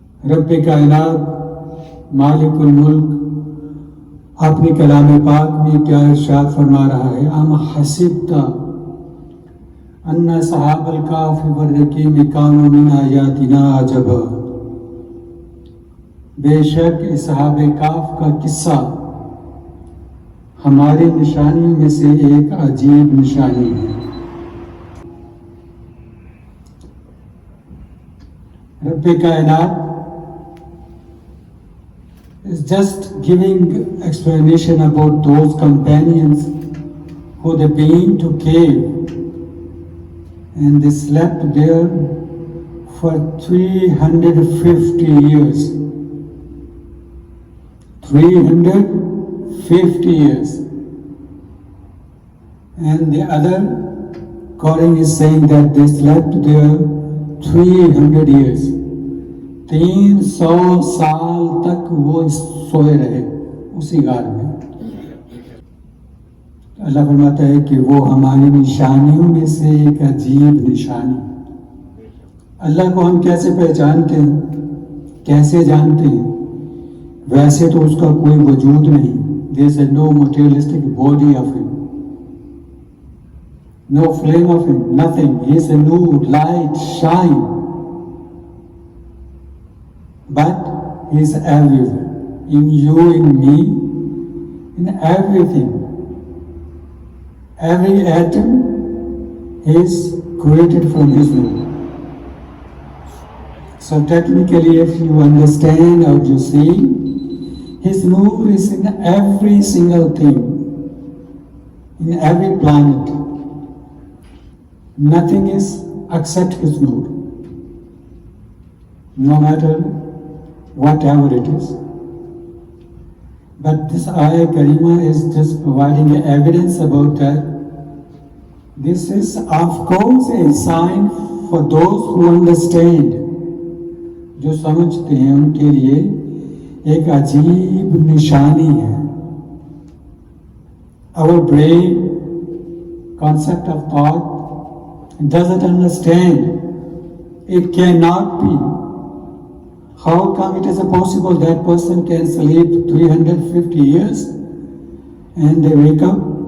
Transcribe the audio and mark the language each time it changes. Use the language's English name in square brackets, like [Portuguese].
[Urdu] رب کائنات مالک الملک اپنے کلام پاک میں کیا ارشاد فرما رہا ہے؟ [Arabic] ام حسبت ان اصحاب الکہف والرقیم کانوا من آیاتنا عجبا. [Urdu] بے شک اصحاب کہف کا قصہ ہماری نشانی میں سے ایک عجیب نشانی ہے. [English] رب کائنات is just giving explanation about those companions who they been to cave and they slept there for 350 years. 350 years. And the other Quran is saying that they slept there 300 years. [Urdu] 300 سال تک وہ سوئے رہے اسی غار میں. اللہ فرماتا ہے کہ وہ ہماری نشانیوں میں سے ایک عجیب نشانی. اللہ کو ہم کیسے پہچانتے ہیں، کیسے جانتے ہیں؟ ویسے تو اس کا کوئی وجود نہیں. [English] There is no materialistic body of him, no flame of him, nothing. He is a nur, light, shine. But he is everywhere, in you, in me, in everything. Every atom is created from his nur. So technically, if you understand or you see, his nur is in every single thing, in every planet. Nothing is except his nur, no matter whatever it is. But this ayah Karima is just providing evidence about that. This is of course a sign for those who understand. [Urdu] جو سمجھتے ہیں ان کے لیے ایک عجیب نشانی ہے. [English] Our brain concept of thought, doesn't understand. It cannot be. How come it is possible that person can sleep 350 years and they wake up?